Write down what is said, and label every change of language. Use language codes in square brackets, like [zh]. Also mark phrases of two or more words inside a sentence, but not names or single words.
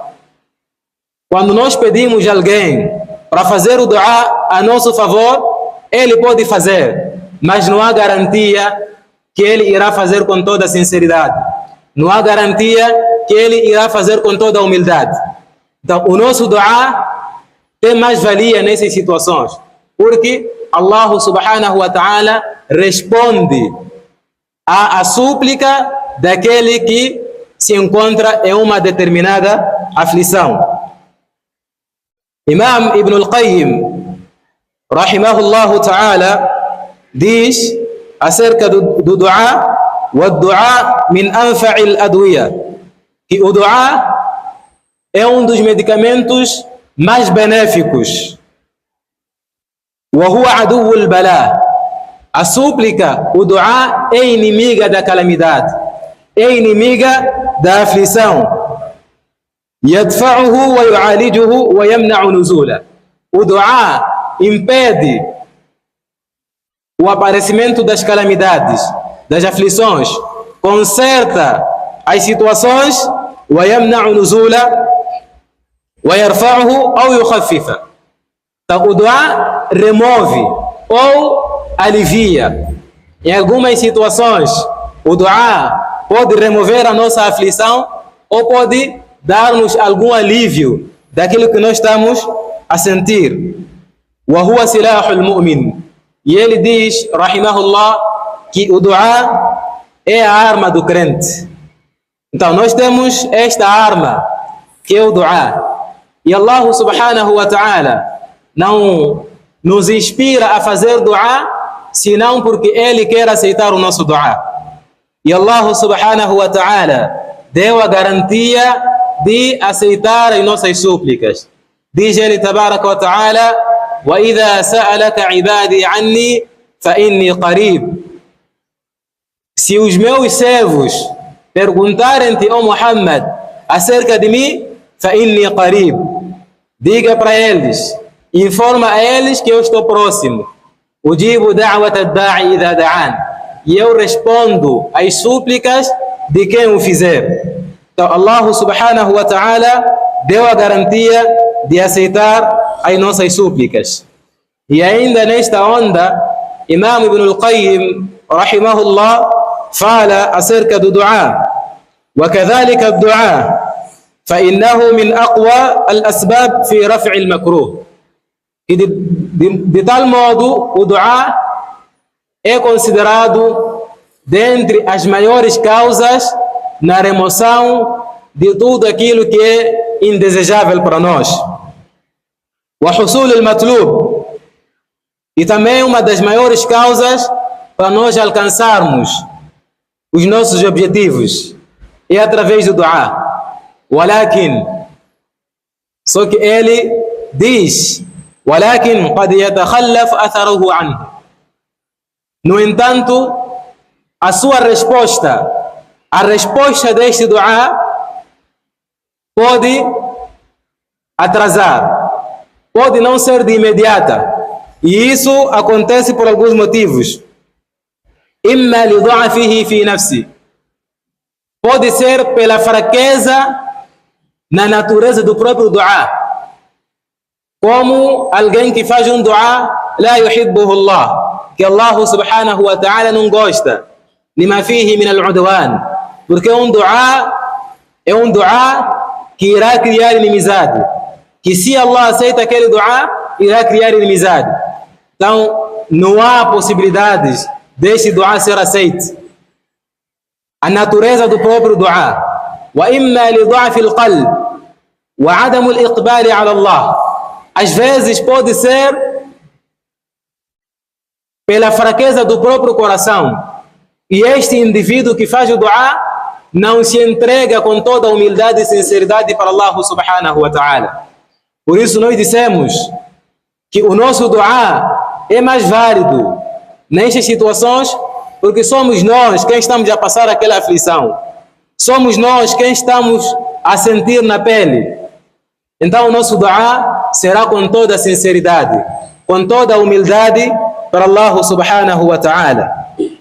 [pt] Quando nós pedimos a alguém para fazer o dua a nosso favor, ele pode fazer, mas não há garantia que ele irá fazer com toda a sinceridade. Não há garantia que ele irá fazer com toda a humildade. Então, o nosso dua tem mais valia nessas situações, porque Allah [ar] سبحانه وتعالى [pt] responde à súplica daquele que se encontra em uma determinada aflição. Imam Ibn al-Qayyim, [ar] رحمه الله تعالى, [pt] diz acerca do dua: [ar] وَالدُّعَاء مِنْ أَنْفَعِ الْأَدْوِيَةِ, [pt] que o dua é um dos medicamentos mais benéficos. [ar] وَهُوَ عَدُوُّ الْبَلَاءِ, [pt] a súplica, o dua, é inimiga da calamidade, é inimiga da aflição. [ar] يَدْفَعُهُ وَيُعَالِجُهُ وَيَمْنَعُ نُزُولَهُ, [pt] o dua impede o aparecimento das calamidades, das aflições, conserta as situações, [ar] وَيَمْنَعُ نُزُولَهُ وَيَرْفَعُهُ أَوْ يُخَفِّفَهُ. [pt] Então, o dua remove ou alivia. Em algumas situações, o dua pode remover a nossa aflição ou pode dar-nos algum alívio daquilo que nós estamos a sentir. [ar] وَهُوَ سِلَاحُ الْمُؤْمِنِ, [pt] e ele diz, rahimahullah, que o dua é a arma do crente. Então nós temos esta arma, que é o dua, e Allah [ar] سبحانه وتعالى [pt] não nos inspira a fazer dua senão porque Ele quer aceitar o nosso dua. E Allah [ar] سبحانه وتعالى [pt] deu a garantia de aceitar as nossas súplicas. Diz Ele [ar] تبارك وتعالى: وَإِذَا سَأَلَكَ عِبَادِي عَنِّي فَإِنِّي قَرِيبٌ. [pt] Se os meus servos perguntarem-te, ó Muhammad, acerca de mim, [ar] فَإِنِّي قَرِيبٌ, [pt] diga para eles, informa a eles que eu estou próximo. [ar] أُجِيبُ دَعْوَةَ الدَّاعِ إِذَا دَعَانِ, [pt] e eu respondo às súplicas de quem o fizer. Então Allah [ar] سبحانه وتعالى [pt] deu a garantia de aceitar as nossas súplicas. E ainda nesta onda, Imam Ibn al-Qayyim, rahimahullah, fala acerca do dua: [ar] وَكَذَلِكَ الدُّعَاء فَإِنَّهُ مِنْ أَقْوَى الْأَسْبَابِ فِي رَفْعِ الْمَكْرُوهِ. [pt] E de tal modo, o dua é considerado dentre as maiores causas na remoção de tudo aquilo que é indesejável para nós. [ar] وَحُصُولِ الْمَطْلُوبِ, [pt] e também uma das maiores causas para nós alcançarmos os nossos objetivos é através do dua. Walakin, só que ele diz: [ar] ولكن قد يتخلف أثره عنه. [pt] No entanto, a sua resposta, a resposta deste dua pode atrasar, pode não ser de imediata. E isso acontece por alguns motivos. [ar] إما لضعفه في نفسه, [pt] pode ser pela fraqueza na natureza do próprio dua, como alguém que faz um dua [ar] لا يحبه الله, [pt] que Allah [ar] سبحانه وتعالى [pt] não gosta, [ar] لما فيه من العدوان, [pt] porque um dua que irá criar inimizade, que se Allah aceita aquele dua, irá criar inimizade. Então não há possibilidades deste dua ser aceito. A natureza do próprio dua. [ar] وإما لضعف القلب وعدم الإقبال على الله. [pt] Às vezes pode ser pela fraqueza do próprio coração. E este indivíduo que faz o dua não se entrega com toda a humildade e sinceridade para Allah [ar] سبحانه وتعالى. [pt] Por isso nós dissemos que o nosso dua é mais válido nestas situações, porque somos nós quem estamos a passar aquela aflição. Somos nós quem estamos a sentir na pele. Então o nosso dua será com toda a sinceridade, com toda a humildade para Allah [ar] سبحانه وتعالى.